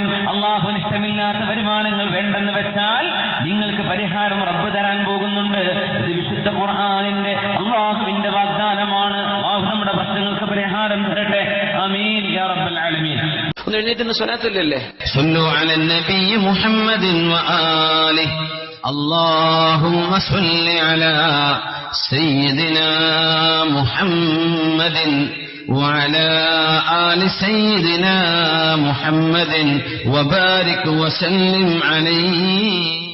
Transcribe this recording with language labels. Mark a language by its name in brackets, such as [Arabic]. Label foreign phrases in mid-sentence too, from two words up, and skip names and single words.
[Malayalam] അല്ലാഹുവിന് ഇഷ്ടമില്ലാത്ത വരുമാനങ്ങൾ വേണ്ടെന്ന് വെച്ചാൽ നിങ്ങൾക്ക് പരിഹാരം റബ്ബ് തരാൻ പോകുന്നുണ്ട്. ഇത് വിശുദ്ധ ഖുർആനിന്റെ അല്ലാഹുവിന്റെ വാഗ്ദാനമാണ്. അല്ലാഹു നമ്മുടെ പ്രശ്നങ്ങൾക്ക് പരിഹാരം തരട്ടെ. [Arabic] آمين يا رب العالمين. [Malayalam] ഒന്ന് എഴുന്നേറ്റ് സ്വലാത്തില്ലല്ലേ? [Arabic] صلوا على النبي محمد وآله اللهم صل على سيدنا محمد وعلى آل سيدنا محمد وبارك وسلم عليه.